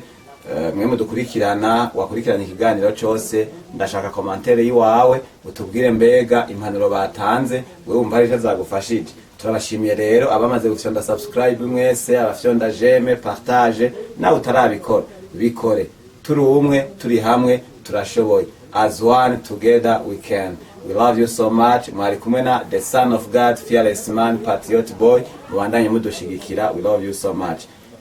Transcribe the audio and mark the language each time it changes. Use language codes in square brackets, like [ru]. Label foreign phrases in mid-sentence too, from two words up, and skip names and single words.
[rn] Mwe mudukurikirana wakurikirana ikiganiro cyose, ndashaka commentaire yiwawe utubwire mbega impanuro batanze wewe umva ari zagufashije. Turabashimiye rero abamaze gufyonda subscribe mwese, abafyonda j'aime, partage, na utarabikora bikore. Turi umwe, turi hamwe, turashoboye. [en] As one together we can. We love you so much. [rn] Mwari kumwe na [en] the son of God, fearless man, patriot boy. [rn] Mubandanye mudushigikira. [en] We love you so much.